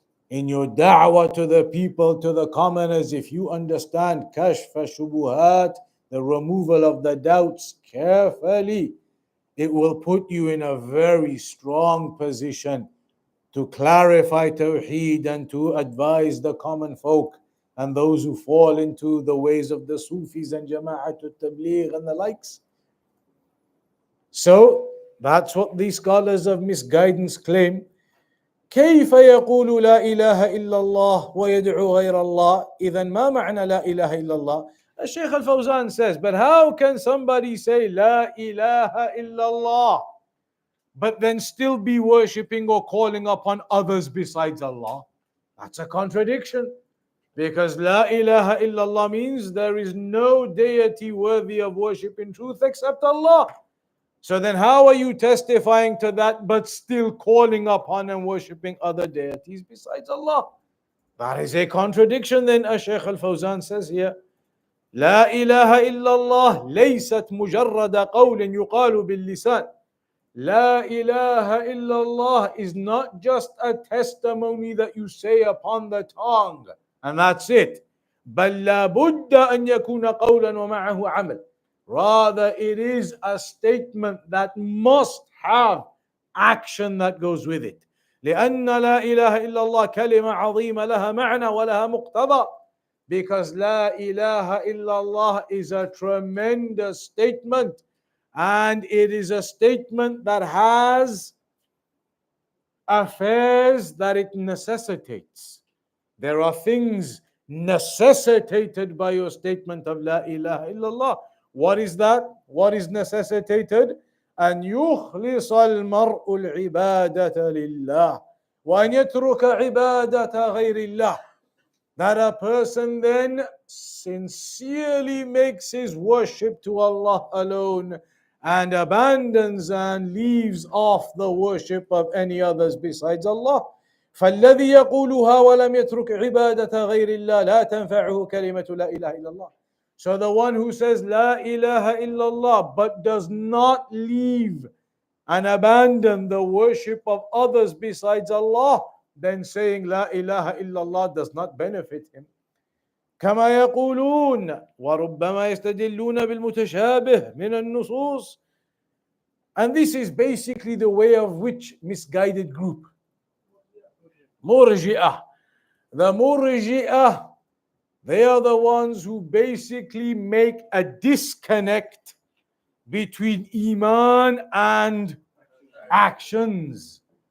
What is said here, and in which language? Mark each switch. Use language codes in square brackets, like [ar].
[en] in your da'wah to the people, to the commoners, if you understand kashf shubuhat, the removal of the doubts carefully, it will put you in a very strong position to clarify Tawheed and to advise the common folk and those who fall into the ways of the Sufis and Jama'atul Tabligh and the likes. So that's what these scholars of misguidance claim. [ar] كيف يقول لا إله إلا الله ويدعو غير الله إذا ما معنى لا إله إلا الله. [en] Shaykh al-Fawzan says, but how can somebody say [ar] لا إله إلا الله [en] but then still be worshipping or calling upon others besides Allah? That's a contradiction. Because La ilaha illallah means there is no deity worthy of worship in truth except Allah. So then how are you testifying to that but still calling upon and worshipping other deities besides Allah? That is a contradiction. Then Shaykh al-Fawzan says here, [ar] لا إله إلا الله ليست مجرد قول يقال باللسان. [en] La ilaha illallah is not just a testimony that you say upon the tongue and that's it. [ar] بل لا بد أن يكون قولا ومعه عمل. [en] Rather, it is a statement that must have action that goes with it. [ar] لأن لا إله إلا الله كلمة عظيمة لها معنى ولها مقتضى. [en] Because La ilaha illallah is a tremendous statement. And it is a statement that has affairs that it necessitates. There are things necessitated by your statement of La ilaha illallah. What is that? What is necessitated? [ar] أن يخلص المرء العبادة لله وأن يترك عبادة غير الله. [en] That a person then sincerely makes his worship to Allah alone and abandons and leaves off the worship of any others besides Allah. [ar] فالذي يقولها ولم يترك عبادة غير الله لا تنفعه كلمة لا إله إلا الله. [en] So the one who says La ilaha illallah but does not leave and abandon the worship of others besides Allah, then saying La ilaha illallah does not benefit him. [ar] كما يقولون وربما يستدلون بالمتشابه من النصوص. [en] And this is basically the way of which misguided group? Murji'ah. The Murji'ah, they are the ones who basically make a disconnect between Iman and actions.